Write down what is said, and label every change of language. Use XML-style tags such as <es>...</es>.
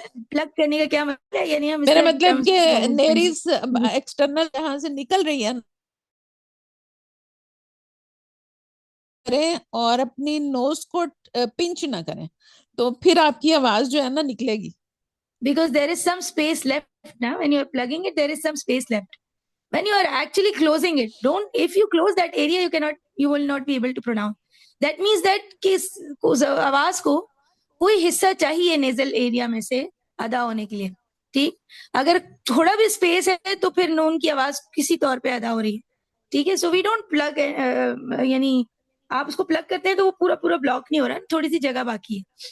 <ur>Plug کرنے کا کیا مطلب ہے؟ یعنی ہم میرا مطلب کہ نیریز ایکسٹرنل جہاں سے نکل رہی ہے کریں اور اپنی نوز کو پنچ نہ کریں تو پھر آپ کی آواز جو ہے نا نکلے گی.</ur> <en>Because there is some space left now. When you are plugging it, there is some space left. When you are actually closing it, if you close that area, you will not be able to pronounce. That means that</en> <ur>کہ آواز کو کوئی حصہ چاہیے nasal area میں سے ادا ہونے کے لیے. ٹھیک. اگر تھوڑا بھی اسپیس ہے تو پھر نون کی آواز کسی طور پہ ادا ہو رہی ہے. ٹھیک ہے.</ur> <en>so we don't plug,</en> <ur>یعنی آپ اس کو پلگ کرتے ہیں تو وہ پورا بلاک نہیں ہو رہا، تھوڑی سی جگہ باقی ہے.</ur>